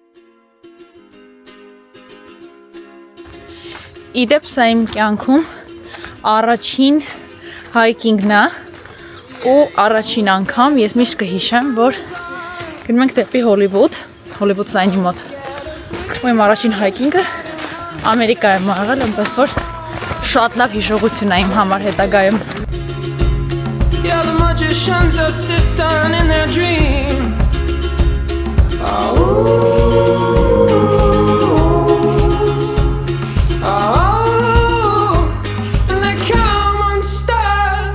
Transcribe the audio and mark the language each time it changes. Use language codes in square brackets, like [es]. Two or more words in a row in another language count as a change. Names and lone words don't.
[hy] Իդեպ սա իմ կյանքում առաջին հայքինգն է ու առաջին անգամ ես միշտ կհիշեմ, որ գնում ենք դեպի Հոլիվուդ սայնի մոտ։ Ու իմ առաջին հայքինգը Ամերիկայում եղել, այնպես որ շատ լավ հիշողություն է իմ համար հետագայում։ [en] Yeah, the magician's assistant in their dream. And they come unstuck.